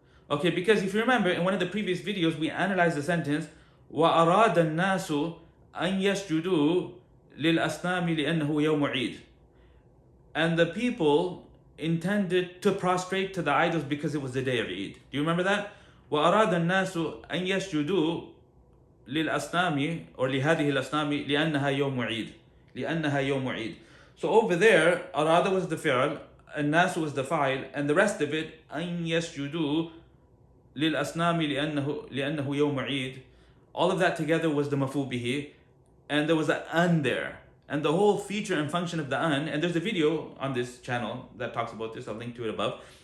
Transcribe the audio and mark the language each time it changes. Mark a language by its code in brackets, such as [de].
[en] Okay, because if you remember in one of the previous videos, we analyzed the sentence, [ar] وَأَرَادَ النَّاسُ أَن يَسْجُدُوا لِلْأَصْنَامِ لِأَنَّهُ يَوْمُ عِيدٍ. [en] And the people intended to prostrate to the idols because it was the day of Eid. Do you remember that? [ar] وَأَرَادَ النَّاسُ أَن يَسْجُدُوا لِلْأَصْنَامِ or لِهَذِهِ الْأَصْنَامِ لِأَنَّهَا يَوْمُ عِيدٍ. لِأَنَّهَا يَوْمُ عِيدٍ. [en] So over there, [ar] أَرَادَ [en] was the fi'l, الناس was the fa'il, and the rest of it [ar] أن يسجدوا للأصنام لأنه يوم عيد. [en] All of that together was the maf'ul bihi, and there was an an there. And the whole feature and function of the an, and there's a video on this channel that talks about this, I'll link to it above.